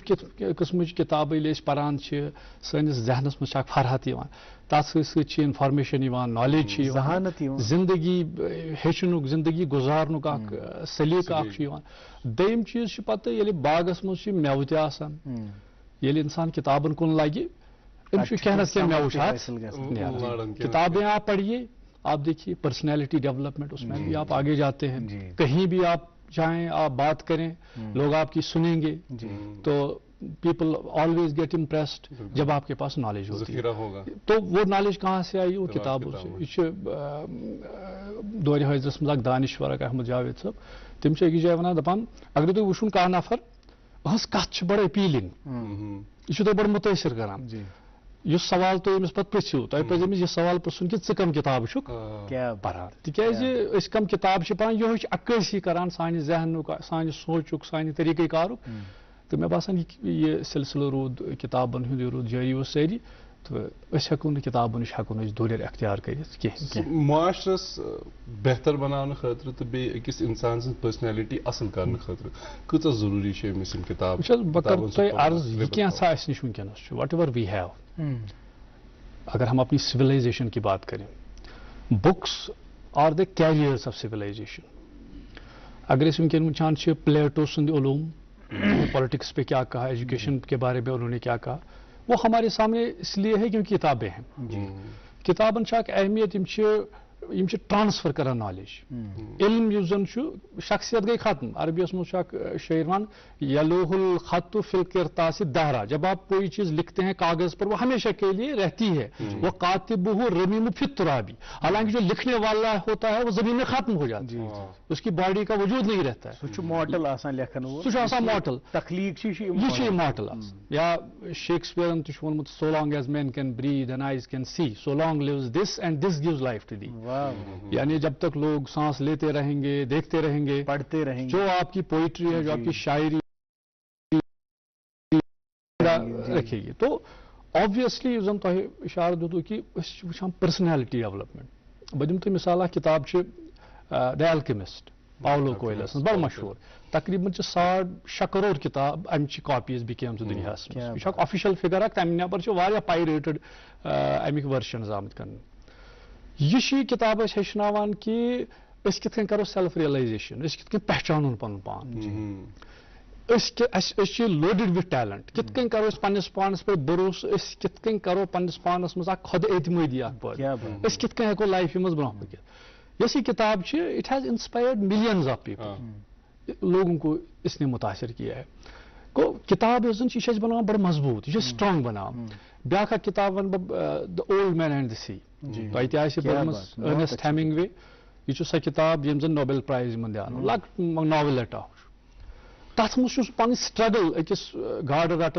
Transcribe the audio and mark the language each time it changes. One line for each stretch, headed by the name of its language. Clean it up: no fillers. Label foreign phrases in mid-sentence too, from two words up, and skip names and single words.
Kashmiri: قٕسمٕچ کِتابہٕ ییٚلہِ أسۍ پران چھِ سٲنِس ذہنس منٛز چھِ اکھ فرحت یِوان تتھ سۭتۍ سۭتۍ چھِ انفارمیشن یِوان نالیج چھِ یِوان زندگی ہیٚچھنُک زندگی گُزارنُک اکھ سلیٖقہٕ اکھ چھُ یِوان دوٚیِم چیٖز چھُ پتہٕ ییٚلہِ باغس منٛز چھِ مٮ۪وٕ تہِ آسان ییٚلہِ انسان کِتابن کُن لگہِ أمِس چھُ کینٛہہ نتہٕ کینٛہہ مٮ۪وٕ چھُ اتھ نیران
Urdu: کتابیں آپ پڑھیے آپ دیکھیے
English: personality development
Urdu: اس میں بھی آپ آگے جاتے ہیں کہیں بھی آپ چاہیں آپ بات کریں لوگ آپ کی سنیں گے تو
English: people always get impressed
Urdu: جب آپ کے پاس نالج ہوتی ہے تو وہ نالج کہاں سے آئی وہ کتابوں سے یہ
Kashmiri: دورِ حٲضرس منٛز اکھ دانشور اکھ احمد جاوید صٲب تِم چھِ أکِس جایہِ وَنان دَپان اگر تُہۍ وٕچھُن کانٛہہ نفر أہٕنٛز کتھ چھِ بڑٕ اپیٖلِنگ یہِ چھُ تۄہہِ بڑٕ مُتٲثر کران یُس سوال تُہۍ أمِس پتہٕ پرٛژھِو تۄہہِ پزِ أمِس یہِ سوال پرٛژھُن کہِ ژٕ کم کِتابہٕ چھُکھ پران تِکیازِ أسۍ کم کِتابہٕ چھِ پران یِہوے چھِ عکٲسی کران سانہِ ذہنُک سانہِ سونٛچُک سانہِ طریٖقہٕ کارُک تہٕ مےٚ باسان یہِ سلسلہٕ روٗد کِتابن ہُنٛد یہِ روٗد جٲری اوس سٲری تہٕ أسۍ ہٮ۪کو نہٕ کِتابو نِش ہٮ۪کو نہٕ أسۍ دوٗرِ اختیار کٔرِتھ کینٛہہ معاشرس بہتر بناونہٕ خٲطرٕ تہٕ بیٚیہِ أکِس اِنسان سٕنٛز پٔرسنیلٹی اصل کرنہٕ خٲطرٕ کۭژاہ ضروٗری چھِ أمِس یِم کِتاب وٕچھ حظ بہٕ کرٕ تۄہہِ عرض یہِ کینٛژھا اَسہِ نِش وٕنکیٚنس چھُ
English: whatever we have
Urdu: اگر ہم اپنی سویلائزیشن کی بات کریں
English: books are the carriers of civilization
Urdu: اگر اس
Kashmiri: ونکین وچھان چھِ پلیٹو سند علوم
Urdu: پالیٹکس پہ کیا کہا ایجوکیشن کے بارے میں انہوں نے کیا کہا وہ ہمارے سامنے اس لیے ہے کیونکہ کتابیں ہیں
Kashmiri: کتابن چھِ اکھ اہمیت یِم چھِ ٹرانسفر کران نالیج علم یُس زن چھُ شخصیت گئی ختم عربیس منٛز چھُ اکھ شعر ون
Arabic: یلوح الخط فی القرطاس دہرا
Urdu: جب آپ کوئی چیز لکھتے ہیں کاغذ پر وہ ہمیشہ کے لیے رہتی ہے
Arabic: وہ کاتبہ رمیم فی التراب
Urdu: حالانکہ جو لکھنے والا ہوتا ہے وہ زمین میں ختم ہو جاتا ہے اس کی باڈی کا وجود نہیں رہتا ہے
Kashmiri: سُہ ماڈل آسان لیکھن وول سُہ چھُ آسان ماڈل تخلیق چھِ یہِ چھُ ماڈل آسان یا شیکسپیئرن تہِ چھُ ووٚنمُت
English: so long as men can breathe and eyes can see so long lives this and this gives life to thee
Urdu: یعنی جب تک لوگ سانس لیتے رہیں گے دیکھتے رہیں گے پڑھتے رہیں گے جو آپ کی پوئٹری ہے جو آپ کی شاعری رکھے گی تو
Kashmiri: آبویسلی یُس زن تۄہہِ اِشارٕ دِتوٕ کہِ أسۍ چھِ وٕچھان
English: personality development
Kashmiri: بہٕ دِمہٕ تۄہہِ مثال اکھ کِتاب چھِ دَ ایلکیمسٹ پاولو کویلس منٛز بڑٕ مشہوٗر تقریٖباً چھِ 6.5 کرور کِتاب اَمچہِ کاپیٖز بِکیمژٕ دُنیاہس منٛز یہِ چھُ اکھ
English: official figure
Kashmiri: اکھ تَمہِ نٮ۪بر چھِ واریاہ پایریٹڈ اَمِکۍ ورشنز آمٕتۍ کرنہٕ یہِ چھِ یہِ کِتاب أسۍ ہیٚچھناوان کہِ أسۍ کِتھ کٔنۍ کرو
English: self realization
Kashmiri: أسۍ کِتھ کٔنۍ پہچانون پنُن پان أسۍ چھِ
English: loaded with talent
Kashmiri: کِتھ کٔنۍ کرو أسۍ پننِس پانس پٮ۪ٹھ بروسہٕ أسۍ کِتھ کٔنۍ کرو پننِس پانس منٛز اکھ خۄد اعتمٲدی اکھ پٲدٕ أسۍ کِتھ کٔنۍ ہٮ۪کو لایفہِ منٛز برونٛہہ پٔکِتھ یۄس یہِ کِتاب چھِ
English: it has inspired millions of people
Urdu: لوگوں کو اس نے متاثر کیا ہے
Kashmiri: گوٚو کِتاب یۄس زن چھِ یہِ چھِ اَسہِ بناوان بڑٕ مضبوٗط یہِ چھِ سٹرانگ بناوان بیٛاکھ اکھ کِتاب ونہٕ بہٕ د اولڈ مین اینڈ د سی تۄہہِ تہِ آسہِ پٔرمٕژ ارنسٹ ہیمنگ وے یہِ چھُ سۄ کِتاب ییٚمۍ زن نوبل پرایز یِمن دِیانو لۄکٕٹ ناولٹا چھُ تتھ منٛز چھُ سُہ پنٕنۍ سٹرگل أکِس گاڈٕ رٹن